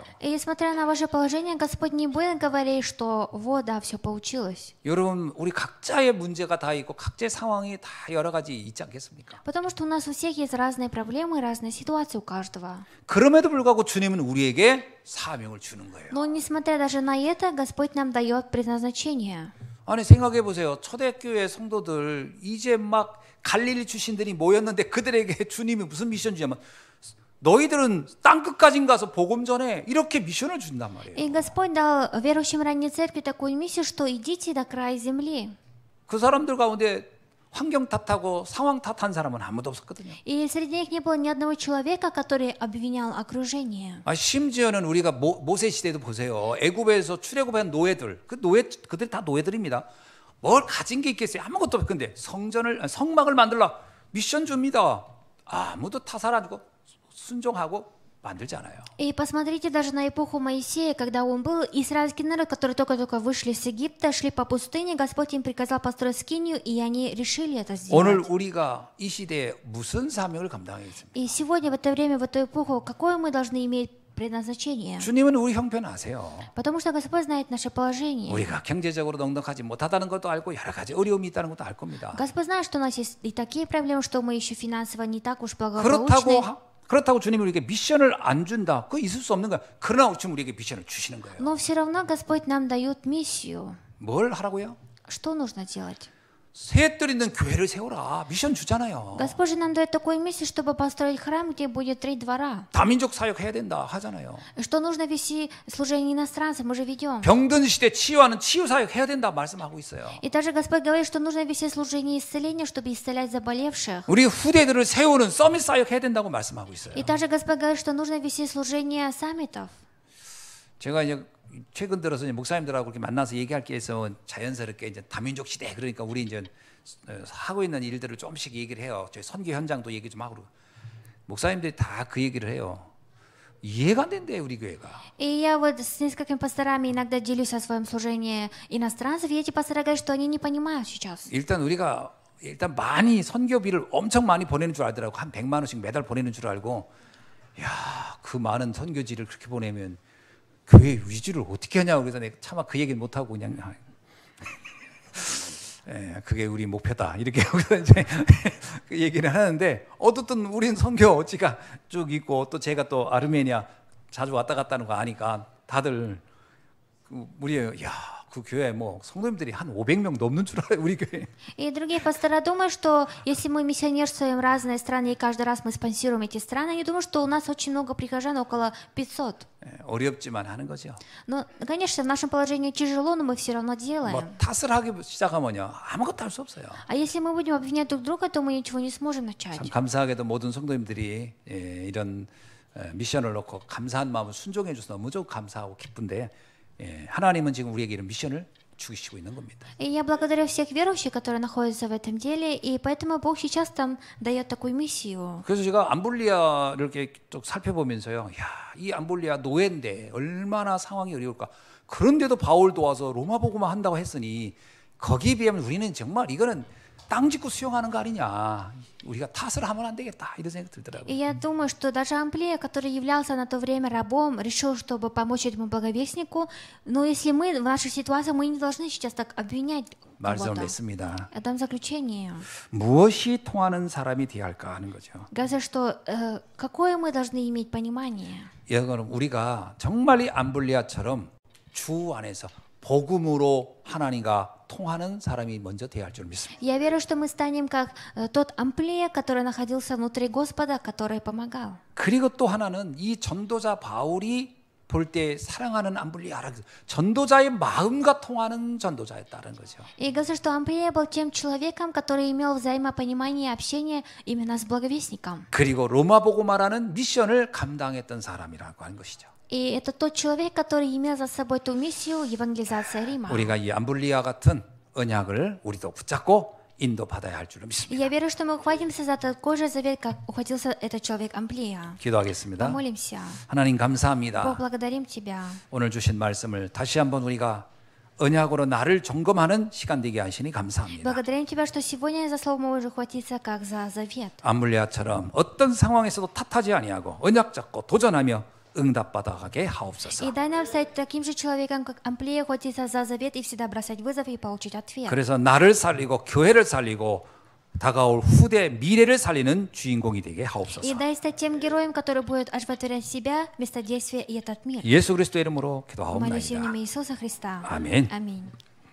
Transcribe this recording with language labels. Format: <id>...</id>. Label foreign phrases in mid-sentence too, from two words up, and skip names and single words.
<ru>И несмотря на ваше положение, Господь не будет говорить, что вот, да, все получилось.</ru> <ko>여러분, 우리 각자의 문제가 다 있고 각자의 상황이 다 여러 가지 있지 않겠습니까?</ko> <ru>Потому что у нас у всех есть разные проблемы, разные ситуации у каждого.</ru> <ko>그럼에도 불구하고 주님은 우리에게 사명을 주는 거예요.</ko> <ru>Но несмотря даже на это, Господь нам дает предназначение.</ru> <ko>아니 생각해 보세요. 초대교회 성도들 이제 막 갈릴리 출신들이 모였는데 그들에게 주님이 무슨 미션 주냐면 너희들은 땅 끝까지 가서 복음 전해 이렇게 미션을 준단 말이에요.</ko> <ru>И Господь дал верующим ранней церкви такую миссию, что идите до края земли.</ru> <ko>그 사람들 가운데 환경 탓하고 상황 탓한 사람은 아무도 없었거든요.</ko> <ru>И среди них не было ни одного человека, который обвинял окружение.</ru> <ko>심지어는 우리가 모세 시대도 보세요. 애굽에서 출애굽한 노예들, 그들 다 노예들입니다. 뭘 가진 게 있겠어요? 아무것도 없어요. 근데 성막을 만들라 미션 줍니다. 아무도 타살 안 주고 순종하고 만들지 않아요.</ko> <ru>И посмотрите даже на эпоху Моисея, когда он был, израильский народ, который только-только вышли с Египта, шли по пустыне, Господь им приказал построить скинию, и они решили это</ru> <ko>오늘</ko> <ru>сделать.</ru> <ko>우리가 이 시대에 무슨 사명을 감당하겠습니까?</ko> <ru>И сегодня, в это время, в эту эпоху, какое мы должны иметь предназначение?</ru> <ko>주님은 우리 형편 아세요.</ko> <ru>Потому что Господь знает наше положение.</ru> <ko>우리가 경제적으로 넉넉하지 못하다는 것도 알고 여러 가지 어려움이 있다는 것도 알 겁니다.</ko> <ru>Господь знает, что у нас есть и такие проблемы, что мы еще финансово не так уж благополучны.</ru> <ko>그렇다고 주님이 우리에게 미션을 안 준다. 그거 있을 수 없는 거야. 그러나 지금 우리에게 미션을 주시는 거예요.</ko> <ru>Но все равно Господь нам дает миссию.</ru> <ko>뭘 하라고요?</ko> <ru>Что нужно делать?</ru> <ko>셋들 있는 교회를 세우라. 미션 주잖아요.</ko> <ru>Господь же нам дает такую миссию, чтобы построить храм, где будет 3 двора.</ru> <ko>다민족 사역 해야 된다 하잖아요.</ko> <ru>Что нужно вести служение иностранцам, мы же ведем.</ru> <ko>병든 시대 치유하는 치유 사역 해야 된다 말씀하고 있어요.</ko> <ru>И также Господь говорит, что нужно вести служение исцеления, чтобы исцелять заболевших.</ru> <ko>우리 후대들을 세우는 서밋 사역 해야 된다고 말씀하고 있어요.</ko> <ru>И также Господь говорит, что нужно вести служение саммитов.</ru> <ko>제가 이제 최근 들어서 이제 목사님들하고 그렇게 만나서 얘기할 게 있어 자연스럽게 이제 다민족 시대 그러니까 우리 이제 하고 있는 일들을 조금씩 얘기를 해요. 저희 선교 현장도 얘기 좀 하고 목사님들이 다 그 얘기를 해요. 이해가 안 된대 우리 교회가.</ko> <ru>И я вот с несколькими пасторами иногда делюсь о своем служении иностранцев, и эти пасторы говорят, что они не понимают сейчас.</ru> <ko>일단 많이 선교비를 엄청 많이 보내는 줄 알더라고. 한 100만 원씩 매달 보내는 줄 알고. 야, 그 많은 선교지를 그렇게 보내면 교회 유지를 어떻게 하냐고 그래서 내가 차마 그 얘기는 못 하고 그냥 그게 우리 목표다 이렇게 이제 그 얘기를 하는데 어떻든 우린 선교 어찌가 쭉 있고 또 제가 또 아르메니아 자주 왔다 갔다 하는 거 아니까 다들 우리 그 교회 뭐 성도님들이 한 500명 넘는 줄 알아요 우리 교회.</ko> <ru>И другие пасторы думают, что если мы миссионерствуем в разные страны и каждый раз мы спонсируем эти страны, они думают, что у нас очень много прихожан, около 500.</ru> <ko>어렵지만 하는 거죠.</ko> <ru>Но, конечно, в нашем положении тяжело, но мы все равно делаем.</ru> <ko>뭐 탓을 하기 시작하면요 아무것도 할 수 없어요.</ko> <ru>А если мы будем обвинять друг друга, то мы ничего не сможем начать.</ru> <ko>참 감사하게도 모든 성도님들이 이런 미션을 놓고 감사한 마음을 순종해 줘서 너무 감사하고 기쁜데 하나님은 지금 우리에게 이런 미션을 주시고 있는 겁니다.</ko> <ru>И я благодарю всех верующих, которые находятся в этом деле, и поэтому Бог сейчас там дает такую миссию.</ru> <ko>그래서 제가 암볼리아를 이렇게 쭉 살펴보면서요, 이 암볼리아 노예인데 얼마나 상황이 어려울까. 그런데도 바울 도와서 로마 복음만 한다고 했으니 거기에 비하면 우리는 정말 이거는 땅 짓고 수용하는 거 아니냐. 우리가 탓을 하면 안 되겠다. 이런 생각이 들더라고요.</ko> <ru>И я думаю, что даже Амплия, который являлся на то время рабом, решил, чтобы помочь этому благовестнику. Но если мы в нашей ситуации, мы не должны сейчас так обвинять</ru> <ko>말씀을</ko> <ru>кого-то.</ru> <ko>냈습니다.</ko> <ru>Я дам заключение.</ru> <ko>무엇이 통하는 사람이 되어야 할까 하는 거죠.</ko> <ru>Говорится, что какое мы должны иметь понимание.</ru> <ko>여러분 우리가 정말 이 암블리아처럼 주 안에서 복음으로 하나님과 통하는 사람이 먼저 되어야 할 줄 믿습니다.</ko> <ru>Я верю, что мы станем как тот Амплия, который находился внутри Господа, который помогал.</ru> <ko>그리고 또 하나는 이 전도자 바울이 볼 때 사랑하는 암블리아라 전도자의 마음과 통하는 전도자였다는 거죠.</ko> <ru>И говорится, что Амплия был тем человеком, который имел взаимопонимание и общение именно с благовестником.</ru> <ko>그리고 로마 복음화라는 미션을 감당했던 사람이라고 하는 것이죠.</ko> <ru>И это тот человек, который имел за собой ту миссию евангелизации Рима.</ru> <ko>우리가 이 암블리아 같은 언약을 우리도 붙잡고 인도받아야 할 줄로</ko> <ru>И</ru> <ko>믿습니다.</ko> <ru>я верю, что мы ухватимся за такой же завет, как ухватился этот человек Амплия.</ru> <ko>기도하겠습니다.</ko> <ru>Помолимся.</ru> <ko>하나님</ko> <ru>Бог,</ru> <ko>감사합니다.</ko> <ru>благодарим Тебя.</ru> <ko>오늘 주신 말씀을 다시 한번 우리가 언약으로 나를 점검하는 시간 되게 하시니 감사합니다.</ko> <ru>Благодарим Тебя, что сегодня за Слово можешь ухватиться, как за завет.</ru> <ko>암블레아처럼 어떤 상황에서도 탓하지 아니하고 언약 잡고 도전하며 응답받아가게</ko> <ru>И</ru> <ko>하옵소서.</ko> <ru>дай нам стать таким же человеком, как Амплия, ухватиться за завет и всегда бросать вызов и получить ответ.</ru> <ko>그래서 나를 살리고 교회를 살리고 다가올 후대 미래를 살리는 주인공이 되게</ko> <ru>И</ru> <ko>하옵소서.</ko> <ru>дай стать тем героем, который будет оживотворять себя, место действия и этот мир.</ru> <ko>예수 그리스도의 이름으로</ko> <ru>Молюсь в</ru> <ko>기도하옵나이다.</ko> <ru>имя Иисуса Христа.</ru> <ko>아멘.</ko> <ru>Аминь.</ru>